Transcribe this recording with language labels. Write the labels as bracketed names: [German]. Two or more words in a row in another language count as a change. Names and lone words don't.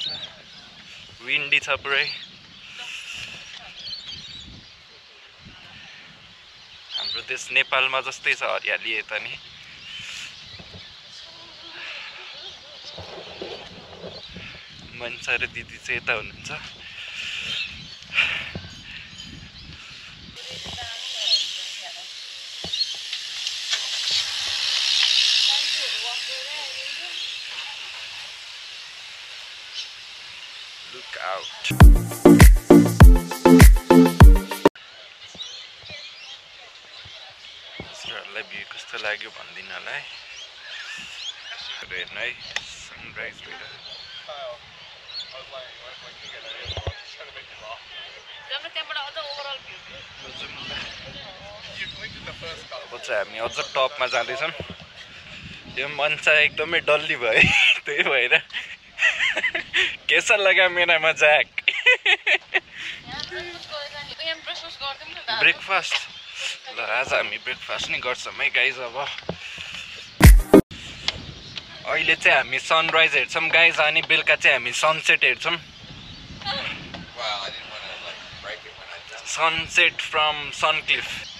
[Nepali] विन्डी छ पुरै. हाम्रो देश नेपालमा जस्तै छ हरियाली यता नि. मनिषा र दिदी चाहिँ यता हुनुहुन्छ. [English] Look out. [Nepali] हजुरहरूलाई भ्यू कस्तो लाग्यो भन्दिनँ होला है. हेर्नु है, सनराइज भइरहेको. अब चाहिँ हामी अझ टपमा जाँदैछौँ. यो मनिषा एकदमै डल्ली भयो. त्यही भएर [Hindi] कैसा लगा मेरा मजाक. [Nepali] ब्रेकफास्ट ल, आज हामी ब्रेकफास्ट नै गर्छौँ है गाइज. अब अहिले चाहिँ हामी सनराइज हेर्छौँ गाइज, अनि बेलुका चाहिँ हामी सनसेट हेर्छौँ. [English] sunset from शॉर्नक्लिफ.